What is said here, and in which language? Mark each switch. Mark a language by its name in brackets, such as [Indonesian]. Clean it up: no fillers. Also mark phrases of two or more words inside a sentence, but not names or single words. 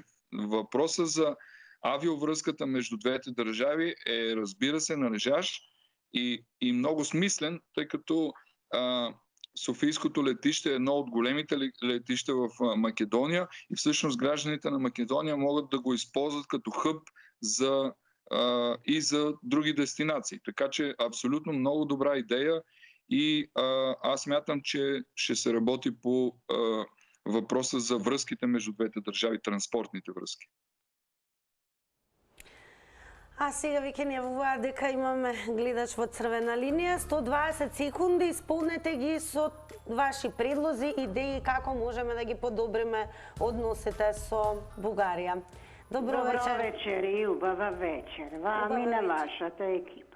[Bulgarian] Въпросът за авиовръзката между двете държави е, разбира се, належащ и много смислен, тъй като Софийското летище е едно от големите летища в Македония и всъщност гражданите на Македония могат да го използват като хъб и за други дестинации. Така че абсолютно много добра идея и аз смятам, че ще се работи по въпроса за връзките между двете държави, транспортните връзки. [Macedonian] А сега ви ќе не јавува дека имаме гледач во Црвена линија. 120 секунди, исполнете ги со ваши предлози, идеи како можеме да ги подобриме односите со Бугарија. Добро вечер и убава вечер. Вам и на вашата екипа.